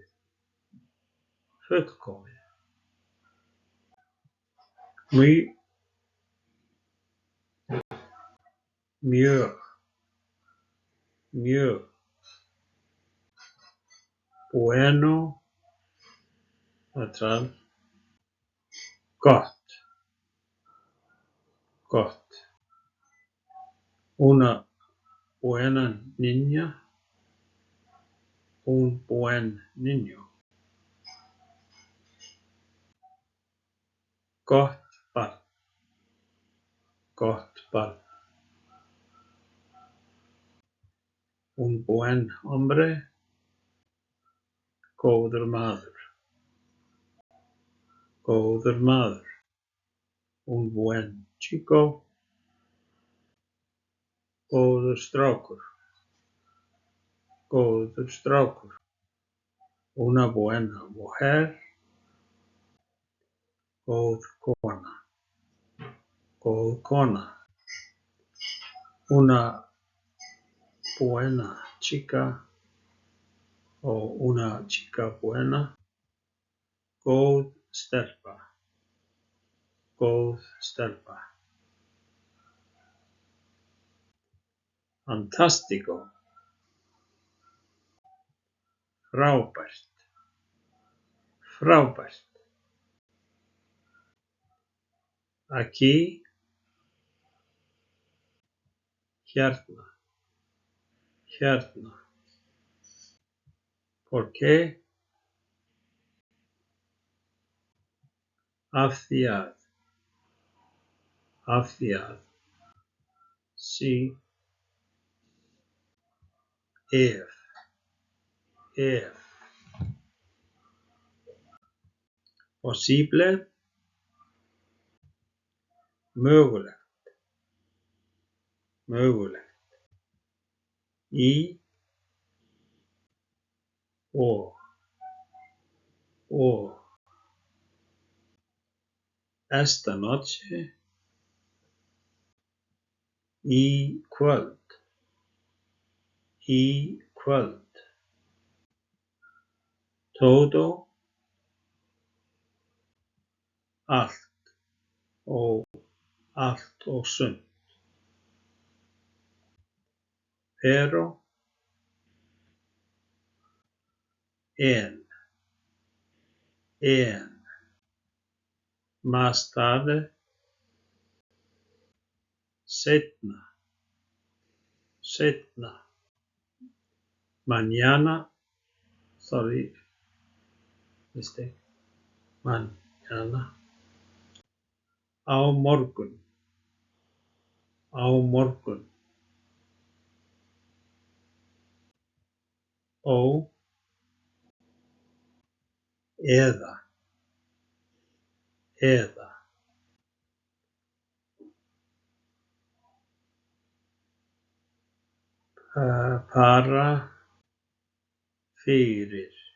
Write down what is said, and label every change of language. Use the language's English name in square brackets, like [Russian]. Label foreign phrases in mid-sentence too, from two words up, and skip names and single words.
[Icelandic] Fullkomið. Mjög. Mjög. Bueno. Neutral. Gott. Gott. [Spanish] Una buena niña. Un buen niño. [Icelandic] Gott barn. Gott barn. [Spanish] Un buen hombre. [Icelandic] Góður maður. Góður maður. [Spanish] Un buen chico. [Icelandic] Góður strákur. Góður strákur. [Spanish] Una buena mujer. [Icelandic] Góð kona. Góð kona. [Spanish] Una buena chica. Una chica buena. [Icelandic] Góð stelpa. Góð stelpa. Fantástico. Frábært. Frábært. Aquí. Hérna. Hérna. [Spanish] ¿Por qué? [Icelandic] Af því að. Af því að. Sí. Ef. Ef. Posible, mögulegt, mögulegt. Í og. [Spanish] Esta noche, [Icelandic] í kvöld, í kvöld. Todo, allt og sumt. [Spanish] Pero, en. Más tarde, seinna. Mañana, mistake. Mañana. [Icelandic] Á morgun. Ó, eða. [Spanish] Para, fyrir.